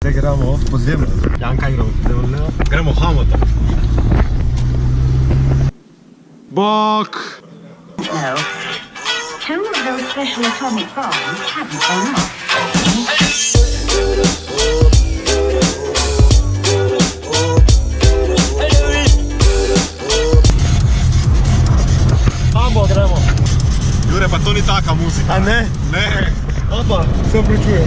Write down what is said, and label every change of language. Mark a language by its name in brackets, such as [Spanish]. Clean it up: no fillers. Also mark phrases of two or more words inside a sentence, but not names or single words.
[Slovenian] Zdaj gremo v podzemlje. Janka igra v podzemlje. Gremo v Hamota. Bok! No. [English] Two of those special atomic bombs haven't gone off. [Slovenian] Hambo gremo. Jure, pa to ni taka muzika. A ne? Ne, Opa, se opravičujem.